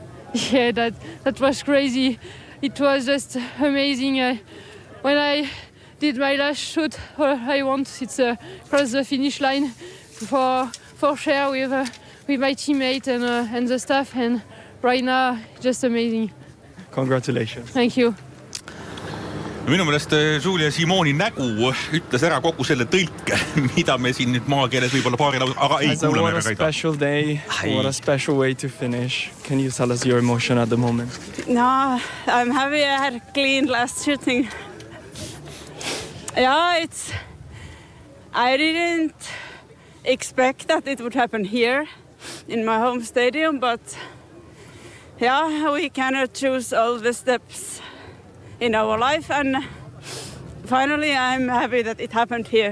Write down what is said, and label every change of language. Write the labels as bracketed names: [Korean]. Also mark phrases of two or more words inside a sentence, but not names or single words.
[English] Yeah, that was crazy. It was just amazing. When I did my last shoot, all I want is cross the finish line for share with my teammate and the staff, and right now just amazing. Congratulations. Thank you. [Estonian] Minu meelest Julia Simoni nägu ütles ära kogu selle tõlke, mida me siin nüüd maakeeles võib-olla paari laus, aga ei kuulame. [English] What a special day, what a special way to finish. Can you tell us your emotion at the moment? No, I'm happy I had a clean last shooting. Yeah, I didn't expect that it would happen here in my home stadium, but yeah, we cannot choose all the steps in our life, and finally I'm happy that it happened here.